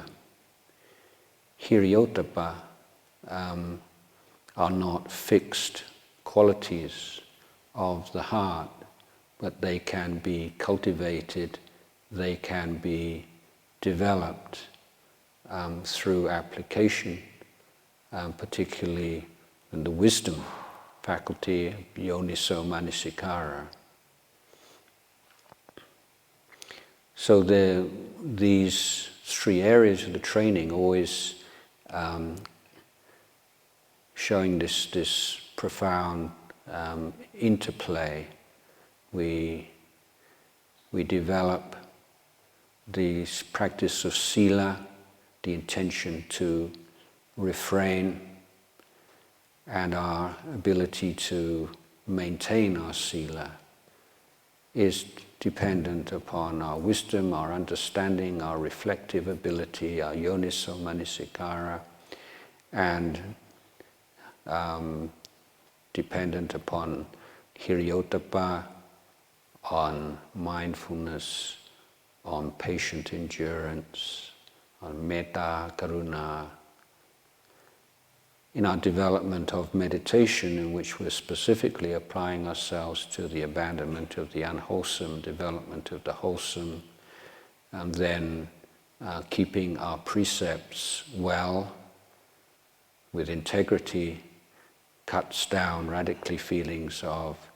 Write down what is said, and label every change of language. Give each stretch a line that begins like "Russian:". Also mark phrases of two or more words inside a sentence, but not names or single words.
English: Hiriyottappa are not fixed qualities of the heart, but they can be cultivated, they can be developed through application, particularly in the wisdom faculty,
Pali: yoniso manasikara.
English: So these three areas of the training always showing this profound interplay. We develop the practice of sila, the intention to refrain, and our ability to maintain our sila is dependent upon our wisdom, our understanding, our reflective ability, our
Pali: yoniso manasikara,
English: and dependent upon hiriyottappa, on mindfulness, on patient endurance, on
Pali: metta, karuna.
English: In our development of meditation, in which we're specifically applying ourselves to the abandonment of the unwholesome, development of the wholesome, and then keeping our precepts well, with integrity, cuts down radically feelings of